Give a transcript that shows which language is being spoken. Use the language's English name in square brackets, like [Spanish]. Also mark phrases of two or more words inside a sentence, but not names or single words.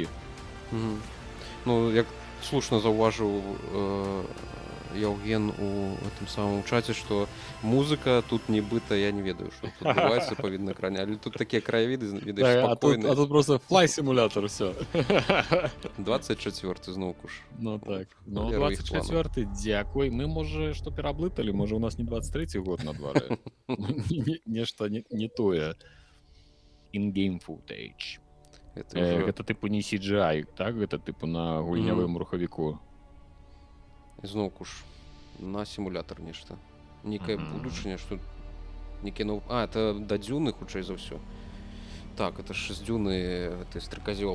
[Belarusian] Ну, як слушна заўважыў Яўген у гэтым самым чаце, што музыка тут нібыта, я не ведаю, што тут адбываецца па відэаэкране, але тут такія краявіды, відаць, спакойныя. [Russian] А тут просто Flight Simulator, всё. [Belarusian] 24-й зноўку ж. Ну так, ну 24-й, дзякуй. Мы, можа, што пераблыталі, можа, у нас не 23-й год на двары. Нешта не тое. [English] In-game footage. [Belarusian] Гэта тыпу не CGI, так? Гэта тыпу на гульнявым рухавіку. Зноўку ж на сімулятор нешта. Некая будучыня, што некі нов... это да дзюны, хутчэй за ўсё. Так, это ж з дзюны ты стрыказёл.